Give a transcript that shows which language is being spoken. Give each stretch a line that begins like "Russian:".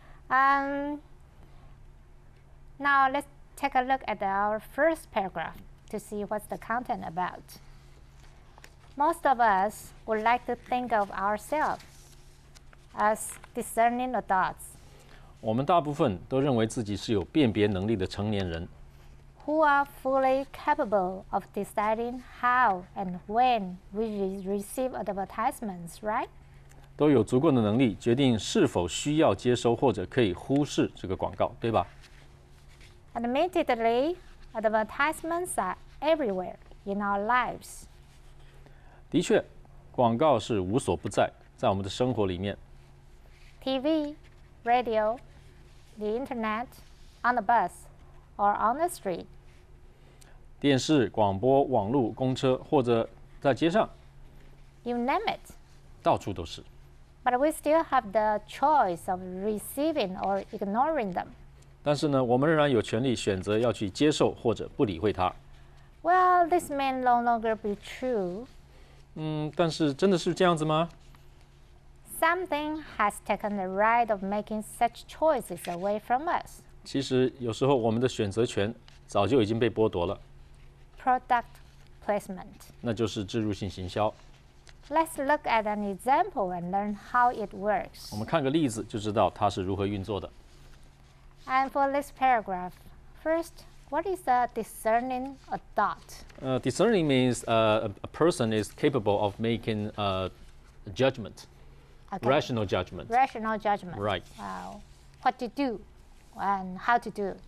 English: Now let's take a look at our first paragraph to see what's the content about. Most of us would like to think of ourselves as discerning adults
Chinese: 我们大部分都认为自己是有辨别能力的成年人，
English: who are fully capable of deciding how and when we receive advertisements, right?
Chinese: 都有足够的能力决定是否需要接收或者可以忽视这个广告，对吧？
English: Admittedly, advertisements are everywhere in our lives.
Chinese: 的确，广告是无所不在，在我们的生活里面。
English: TV, radio, the internet, on the bus, or on the street.
Chinese: 电视、广播、网络、公车，或者在街上，
English: You name it.
Chinese: 到处都是。
English: But we still have the choice of receiving or ignoring them.
Chinese: 但是呢，我们仍然有权利选择要去接受或者不理会它。
English: Well, this may no longer be true.
Chinese: 但是真的是这样子吗？
English: Something has taken the right of making such choices away from us.
Chinese: 其实有时候我们的选择权早就已经被剥夺了，
English: Product placement.
Chinese: 那就是置入性行销。
English: Let's look at an example and learn how it works.
Chinese: 我们看个例子就知道它是如何运作的。
English: And for this paragraph, first, what is a discerning adult? Discerning means a person is capable of making judgment, Okay. rational judgment. Rational judgment. Right. What to do and how to do,